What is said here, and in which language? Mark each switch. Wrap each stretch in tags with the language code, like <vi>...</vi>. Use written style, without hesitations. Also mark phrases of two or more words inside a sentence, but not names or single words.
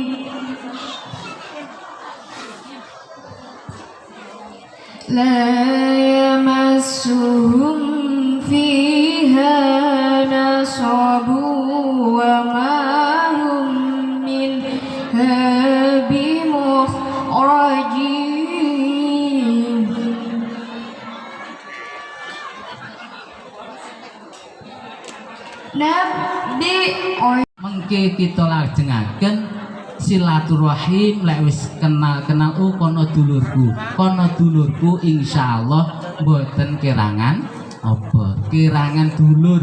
<ar>لا يمسهم فيها نصب وما هم منها بمخرجين.</ar> <jv>Nabi mengke kita lajengaken silaturahim lek wis kenal-kenal kono dulurku insyaallah mboten kerangan apa kerangan dulur.</jv>